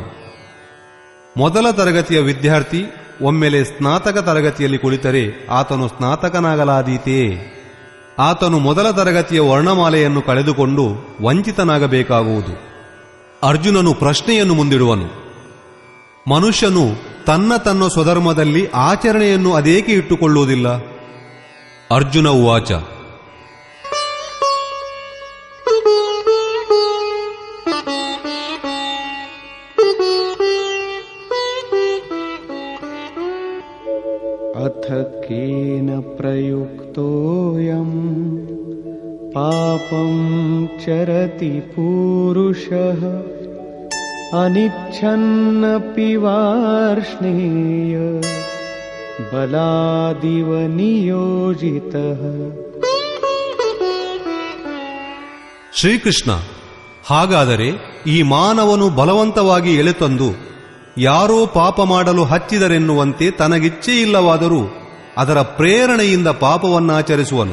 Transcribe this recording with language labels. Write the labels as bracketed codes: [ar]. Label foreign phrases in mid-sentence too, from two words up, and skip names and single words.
[kn] ಮೊದಲ ತರಗತಿಯ ವಿದ್ಯಾರ್ಥಿ ಒಮ್ಮೆಲೆ ಸ್ನಾತಕ ತರಗತಿಯಲ್ಲಿ ಕುಳಿತರೆ ಆತನು ಸ್ನಾತಕನಾಗಲಾದೀತೇ? ಆತನು ಮೊದಲ ತರಗತಿಯ ವರ್ಣಮಾಲೆಯನ್ನು ಕಳೆದುಕೊಂಡು ವಂಚಿತನಾಗಬೇಕಾಗುವುದು. ಅರ್ಜುನನು ಪ್ರಶ್ನೆಯನ್ನು ಮುಂದಿಡುವನು. ಮನುಷ್ಯನು ತನ್ನ ಸ್ವಧರ್ಮದಲ್ಲಿ ಆಚರಣೆಯನ್ನು ಅದೇಕೆ ಇಟ್ಟುಕೊಳ್ಳುವುದಿಲ್ಲ? [sa] ಅರ್ಜುನ ಉವಾಚ. ಅಥ ಕೇನ ಪ್ರಯುಕ್ತೋಯಂ ಪಾಪಂ ಚರತಿ ಪೂರುಷಃ ಅನಿಚ್ಛನ್ನಪಿ ವಾರ್ಷ್ಣೇಯ ಬಲಾದಿವ ನಿಯೋಜಿತಃ. [kn] ಶ್ರೀಕೃಷ್ಣ, ಹಾಗಾದರೆ ಈ ಮಾನವನು ಬಲವಂತವಾಗಿ ಎಳೆತಂದು ಯಾರೋ ಪಾಪ ಮಾಡಲು ಹಚ್ಚಿದರೆನ್ನುವಂತೆ ತನಗಿಚ್ಛೆಯಿಲ್ಲವಾದರೂ ಅದರ ಪ್ರೇರಣೆಯಿಂದ ಪಾಪವನ್ನಾಚರಿಸುವನು.